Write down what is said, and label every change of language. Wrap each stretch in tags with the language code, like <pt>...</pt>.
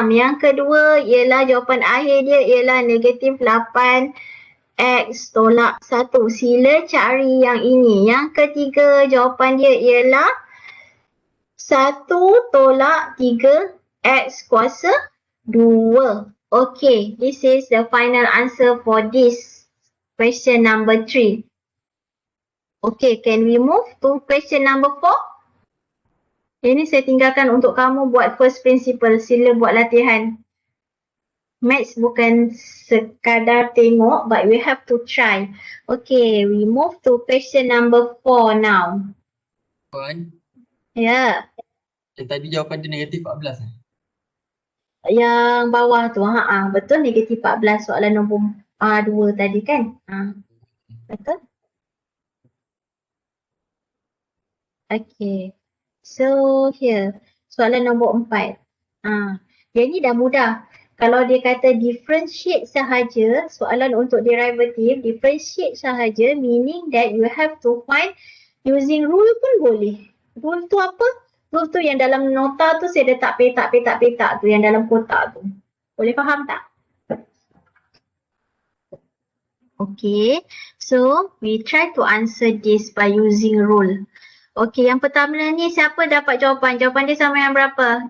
<ms>Yang kedua ialah jawapan akhir dia ialah negatif 8. X tolak 1. Sila cari yang ini. Yang ketiga jawapan dia ialah 1 tolak 3 X kuasa 2.</ms> <en>Okay, this is the final answer for this question number 3. Okay, can we move to question number 4?</en> <ms>Ini saya tinggalkan untuk kamu buat first principle. Sila buat latihan.</ms> <en>Maths</en> <ms>bukan sekadar tengok,</ms> <en>but we have to try. Okay, we move to question number 4 now.</en> <ms>Puan, Ya, yang tadi jawapan dia negatif 14 yang bawah tu. Betul, negatif 14 soalan nombor 2 tadi kan? Betul? Okay, so here, soalan nombor 4. Yang ni dah mudah. Kalau dia kata differentiate sahaja, soalan untuk derivative, differentiate sahaja</ms> <en>meaning that you have to find using rule</en> <ms>pun boleh. Rule tu apa? Rule tu yang dalam nota tu saya letak petak tu yang dalam kotak tu. Boleh faham tak?</ms> <en>Okay, so we try to answer this by using rule.</en> <ms>Okay, yang pertama ni siapa dapat jawapan? Jawapan dia sama yang berapa?</ms>